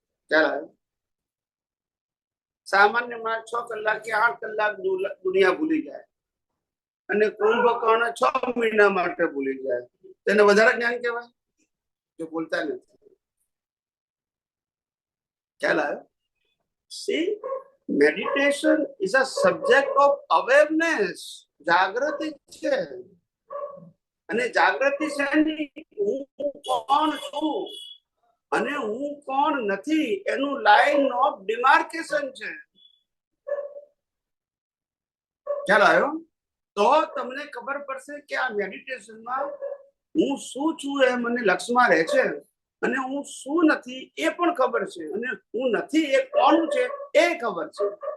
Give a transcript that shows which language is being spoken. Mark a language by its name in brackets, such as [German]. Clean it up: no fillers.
[Gujarati] ચાલો, સામાન્ય માણસ 6 કલાક કે 8 કલાક દુનિયા ભૂલી જાય અને કુંભકર્ણ 6 મહિના માટે ભૂલી જાય, તેને વધારે જ્ઞાન કહેવાય? જો બોલતા નથી. ખ્યાલ આવ્યો? [English] See, meditation is a subject of awareness. [Gujarati] જાગૃતિ છે. અને જાગૃતિ છે હું કોણ છું અને હું કોણ નથી એનું [English] line of demarcation [Gujarati] છે. ખ્યાલ આવ્યો? તો તમને ખબર પડશે કે આ મેડિટેશનમાં હું શું છું એ મને લક્ષમાં રહે છે અને હું શું નથી એ પણ ખબર છે અને હું નથી એ કોણ છે એ ખબર છે.